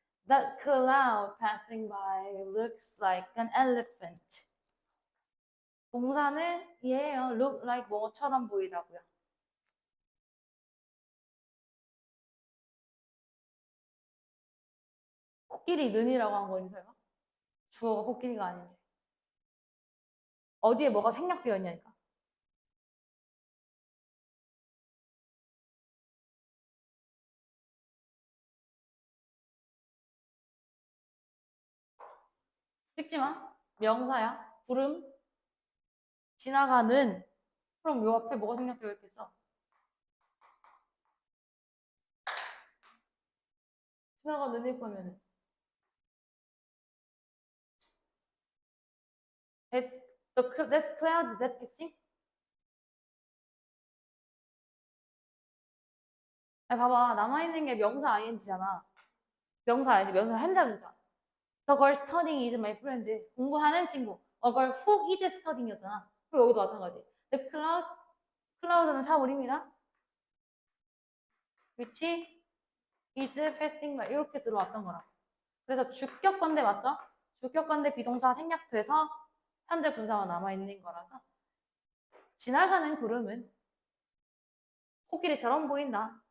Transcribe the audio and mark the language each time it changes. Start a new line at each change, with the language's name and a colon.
English: That cloud passing by looks like an elephant.
Korean: 동사는 얘예요. look like 뭐처럼 보이다고요. 코끼리 는이라고 한 거니 설마? 주어가 코끼리가 아닌데. 어디에 뭐가 생략되어 있냐니까. 찍지 마. 명사야. 구름. 지나가는. 그럼 요 앞에 뭐가 생략되어 있겠어? 지나가는 일 거면은.
English: That cloud, is that passing?
Korean: 아니, 봐봐. 남아있는 게 명사 ing잖아. 명사 아니지. 명사 한자명사.
English: The girl studying is my friend.
Korean: 공부하는 친구.
English: A girl who is studying이었잖아.
Korean: 그럼 여기도 마찬가지. The cloud는 사물입니다.
English: which is passing by.
Korean: 이렇게 들어왔던 거라. 그래서 주격관대 맞죠? 주격관대 비동사 생략돼서 현재 분사가 남아있는 거라서 지나가는 구름은 코끼리처럼 보인다.